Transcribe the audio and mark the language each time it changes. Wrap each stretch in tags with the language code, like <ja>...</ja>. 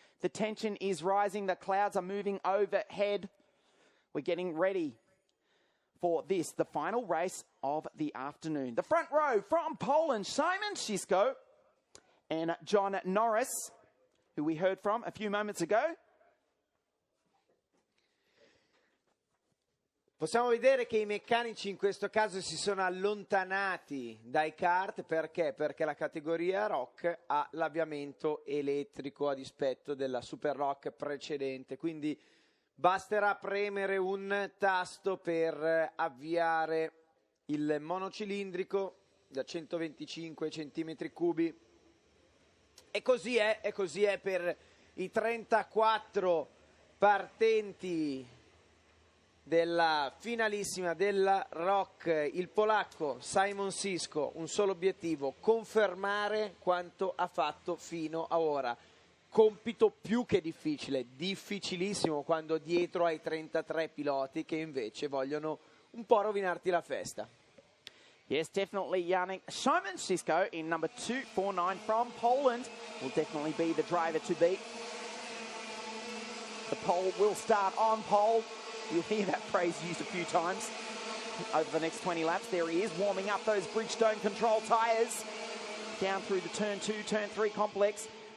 <en>The tension is rising. The clouds are moving overhead. We're getting ready for this, the final race of the afternoon. The front row from Poland, Simon Sisko and John Norris, who we heard from a few moments ago.</en> <it>Possiamo vedere che i meccanici in questo caso si sono allontanati dai kart. Perché? Perché la categoria rock ha l'avviamento elettrico a dispetto della Super Rock precedente, quindi basterà premere un tasto per avviare il monocilindrico da 125 cm3. E così è per i 34 partenti della finalissima della Rock. Il polacco Simon Sisko, un solo obiettivo: confermare quanto ha fatto fino ad ora. Compito più che difficile, difficilissimo quando dietro hai 33 piloti che invece vogliono un po' rovinarti la festa.</it> <en>Yes, definitely, Yannick. Simon Sisko in number 249 from Poland will definitely be the driver to beat. The pole will start on pole. You'll hear that phrase used a few times over the next 20 laps. There he is, warming up those Bridgestone control tyres down through the Turn 2, Turn 3 complex.</en>